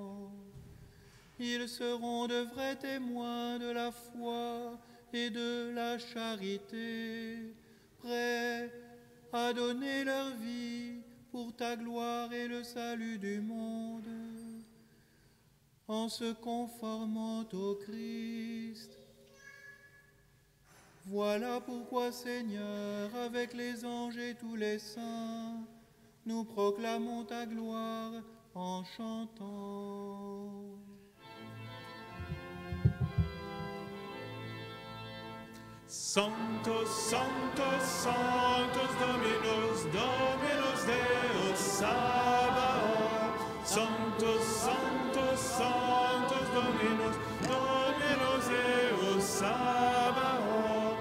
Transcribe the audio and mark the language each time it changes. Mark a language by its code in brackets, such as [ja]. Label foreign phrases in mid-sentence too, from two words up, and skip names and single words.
[fr] Ils seront de vrais témoins de la foi et de la charité, prêts à donner leur vie pour ta gloire et le salut du monde, en se conformant au Christ. Voilà pourquoi, Seigneur, avec les anges et tous les saints, nous proclamons ta gloire en chantant. [la] Sanctus, Sanctus, Sanctus Dominus, Dominus Deus Sabaoth. Sanctus, Sanctus, Sanctus Dominus, Dominus Deus Sabaoth.